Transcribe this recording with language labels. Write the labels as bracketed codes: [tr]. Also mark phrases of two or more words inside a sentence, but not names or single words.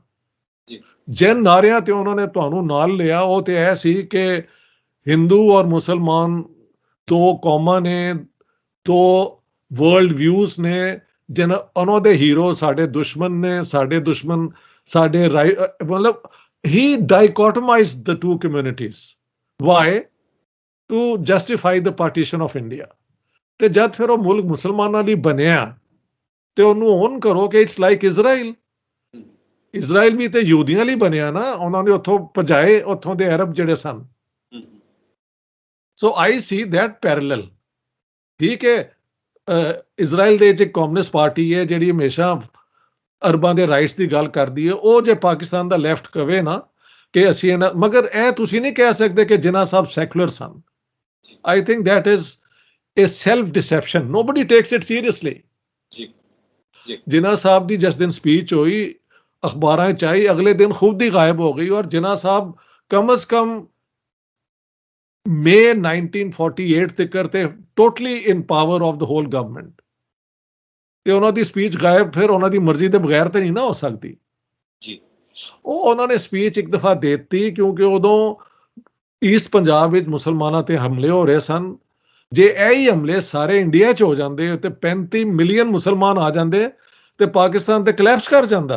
[pa] ਜਿਨ ਨਾਰਿਆਂ ਤੇ ਉਹਨਾਂ ਨੇ ਤੁਹਾਨੂੰ ਨਾਲ ਲਿਆ ਉਹ ਤੇ ਇਹ ਸੀ ਕਿ ਹਿੰਦੂ ਔਰ ਮੁਸਲਮਾਨ ਦੋ ਕੌਮਾਂ ਨੇ, ਦੋ [en] world views [pa] ਨੇ, ਜਿਨ ਉਹਨਾਂ ਦੇ ਹੀਰੋ ਸਾਡੇ ਦੁਸ਼ਮਣ ਨੇ, ਸਾਡੇ ਦੁਸ਼ਮਣ ਸਾਡੇ ਮਤਲਬ [en] he dichotomized the two communities. Why? To justify the partition of India. [pa] ਤੇ ਜਦ ਫਿਰ ਉਹ ਮੁਲਕ ਮੁਸਲਮਾਨਾਂ ਲਈ ਬਣਿਆ ਤੇ ਉਹਨੂੰ ਓਨ ਕਰੋ ਕਿ [en] it's like [pa] ਇਜ਼ਰਾਈਲ। ਇਜ਼ਰਾਈਲ ਵੀ ਤੇ ਯਹੂਦੀਆਂ ਲਈ ਬਣਿਆ ਨਾ, ਉਹਨਾਂ ਨੇ ਉੱਥੋਂ ਭਜਾਏ ਉੱਥੋਂ ਦੇ ਅਰਬ ਜਿਹੜੇ ਸਨ। [en] So I see that parallel. [pa] ਠੀਕ ਹੈ, ਇਜ਼ਰਾਈਲ ਦੇ ਇੱਕ ਕਮਿਊਨਿਸਟ ਪਾਰਟੀ ਹੈ ਜਿਹੜੀ ਹਮੇਸ਼ਾ ਅਰਬਾਂ ਦੇ ਰਾਈਟਸ ਦੀ ਗੱਲ ਕਰਦੀ ਹੈ। ਉਹ ਜੇ ਪਾਕਿਸਤਾਨ ਦਾ ਲੈਫਟ ਕਵੇ ਨਾ ਕਿ ਅਸੀਂ ਇਹਨਾਂ, ਮਗਰ ਇਹ ਤੁਸੀਂ ਨਹੀਂ ਕਹਿ ਸਕਦੇ ਕਿ ਜਿਨਾਹ ਸਾਹਿਬ ਸੈਕੂਲਰ ਸਨ। [en] I think that is a self deception. Nobody takes it seriously. [pa] ਜਿੰਨਾ ਸਾਹਬ ਕੀ ਜਿਸ ਦਿਨ ਸਪੀਚ ਹੁਈ ਅਖ਼ਬਾਰਾਂ ਚ ਆਈ, ਅਗਲੇ ਦਿਨ ਖ਼ੁਦ ਹੀ ਗਾਇਬ ਹੋ ਗਈ। ਔਰ ਜਿੰਨਾ ਸਾਹਬ ਕਮ ਅਜ਼ ਕਮ ਮਈ 1948 ਤਕ ਤੇ [en] totally in power of the whole government, [pa] ਤੇ ਉਹਨਾਂ ਦੀ ਸਪੀਚ ਗਾਇਬ ਫਿਰ ਉਹਨਾਂ ਦੀ ਮਰਜ਼ੀ ਦੇ ਬਗੈਰ ਤੇ ਨਹੀਂ ਨਾ ਹੋ ਸਕਦੀ ਜੀ। ਉਹ ਉਹਨਾਂ ਨੇ ਸਪੀਚ ਇੱਕ ਦਫਾ ਦੇ ਦਿੱਤੀ ਕਿਉਂਕਿ ਉਦੋਂ ਈਸਟ ਪੰਜਾਬ ਵਿੱਚ ਮੁਸਲਮਾਨਾਂ ਤੇ ਹਮਲੇ ਹੋ ਰਹੇ ਸਨ। ਜੇ ਇਹ ਹੀ ਹਮਲੇ ਸਾਰੇ ਇੰਡੀਆ 'ਚ ਹੋ ਜਾਂਦੇ ਤੇ 35 ਮਿਲੀਅਨ ਮੁਸਲਮਾਨ ਆ ਜਾਂਦੇ ਤੇ ਪਾਕਿਸਤਾਨ ਤੇ ਕਲੈਪਸ ਕਰ ਜਾਂਦਾ।